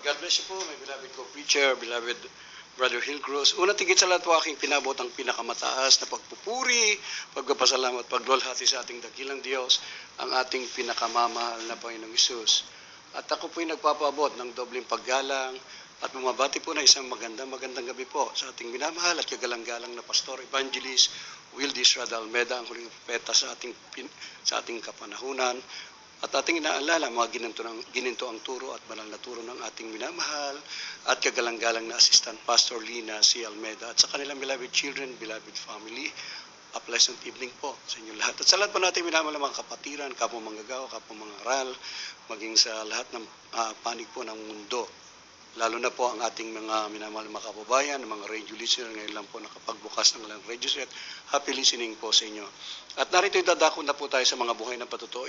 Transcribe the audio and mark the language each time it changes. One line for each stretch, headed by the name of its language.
English: God bless you po, my beloved co-preacher, beloved Brother Hillcross.
Filipino: Una tigit sa lahat po aking pinabot ang pinakamataas na pagpupuri, pagpapasalamat, pagluwalhati sa ating dakilang Diyos, ang ating pinakamamahal na Panginoong Hesus. At ako po'y nagpapaabot ng dobleng paggalang at bumabati po na isang magandang gabi po sa ating minamahal at kagalang-galang na Pastor Evangelist Wildis Radalmeda, ang huling propeta sa ating kapanahunan. At ating inaalala mga gininto ang turo at banal na turo ng ating minamahal at kagalang-galang na Assistant Pastor Lina C. Almeda at sa kanilang
English: beloved children, beloved family. A pleasant evening
Filipino: po sa inyo lahat. At sa lahat po natin minamahal ng mga kapatiran, kapwa manggagawa, kapwa mga aral, maging sa lahat ng panig po ng mundo. Lalo na po ang ating mga minamahal na mga kababayan, mga radio listener, ngayon lang po nakapagbukas ng lang radio set.
English: Happy listening
Filipino: po sa inyo. At narito dadako na po tayo sa mga buhay na patuto.